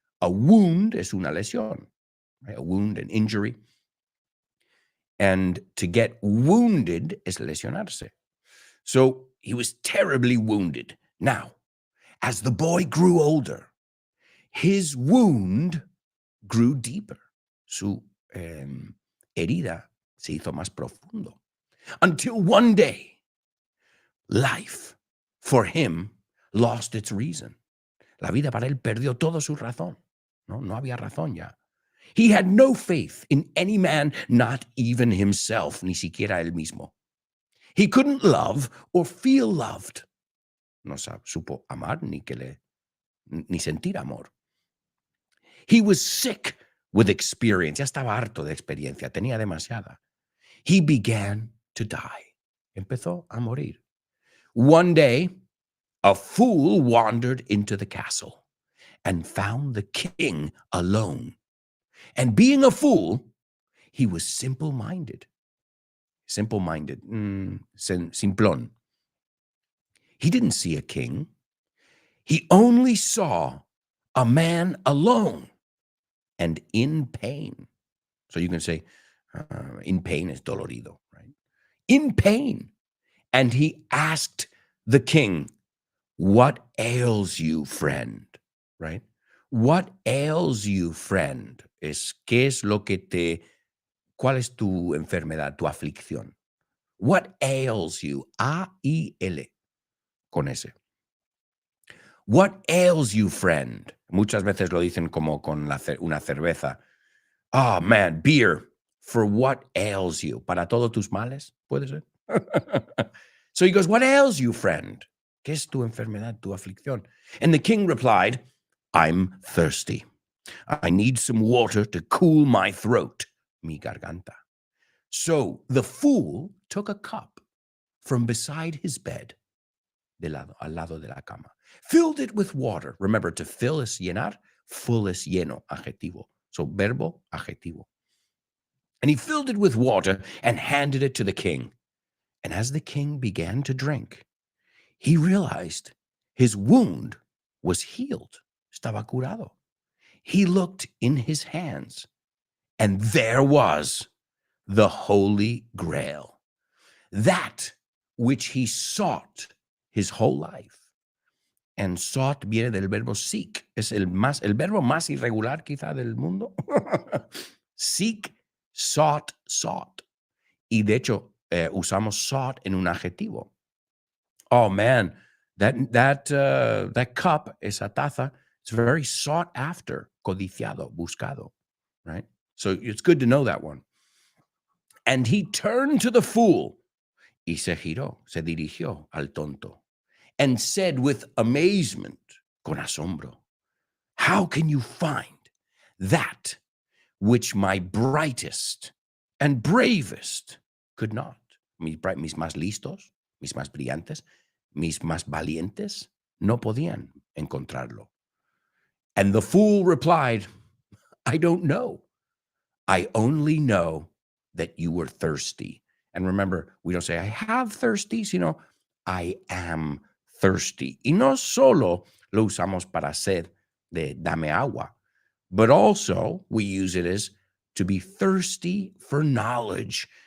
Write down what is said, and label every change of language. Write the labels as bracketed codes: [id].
[en] A wound [es] es una lesión, [en] right? A wound, an injury. And to get wounded [es] es lesionarse. [en] So he was terribly wounded. Now, as the boy grew older, his wound grew deeper. [es] Su herida se hizo más profundo. [en] Until one day, life for him lost its reason. [es] La vida para él perdió toda su razón. No había razón ya. [en] He had no faith in any man, not even himself, [es] ni siquiera él mismo. [en] He couldn't love or feel loved. [es] No supo amar ni sentir amor. [en] He was sick with experience. [es] Ya estaba harto de experiencia. Tenía demasiada. [en] He began to die. [es] Empezó a morir. [en] One day, a fool wandered into the castle and found the king alone. And being a fool, he was simple-minded. Simple-minded, simplón. He didn't see a king. He only saw a man alone and in pain. So you can say, in pain is dolorido, right? In pain. And he asked the king, what ails you, friend? Right? What ails you, friend? [es] ¿Qué es lo que cuál es tu enfermedad, tu aflicción? [en] What ails you? A-I-L, [es] con ese. [en] What ails you, friend? [es] Muchas veces lo dicen como con una cerveza. [en] Oh, man, beer. For what ails you? [es] Para todos tus males, puede ser. [en] So he goes, what ails you, friend? [es] ¿Qué es tu enfermedad, tu aflicción? [en] And the king replied, I'm thirsty. I need some water to cool my throat, [es] mi garganta. [en] So the fool took a cup from beside his bed, [es] al lado de la cama, [en] filled it with water. Remember, to fill [es] es llenar, full es lleno, adjetivo. So verbo, adjetivo. [en] And he filled it with water and handed it to the king. And as the king began to drink, he realized his wound was healed. [es] Estaba curado. [en] He looked in his hands, and there was the Holy Grail, that which he sought his whole life. [es] And sought viene del verbo seek. Es el verbo más irregular quizá del mundo. Seek, sought. Y de hecho, usamos sought en un adjetivo. [en] Oh man, that cup, [es] esa taza, [en] it's very sought after, [es] codiciado, buscado, [en] right? So it's good to know that one. And he turned to the fool, [es] y se giró, se dirigió al tonto, [en] and said with amazement, [es] con asombro, [en] how can you find that which my brightest and bravest could not? [es] Mis más listos, mis más brillantes, mis más valientes, no podían encontrarlo. [en] And the fool replied, I don't know. I only know that you were thirsty. And remember, we don't say, I have thirsty, sino, I am thirsty. [es] Y no solo lo usamos para sed de dame agua, [en] but also we use it as to be thirsty for knowledge.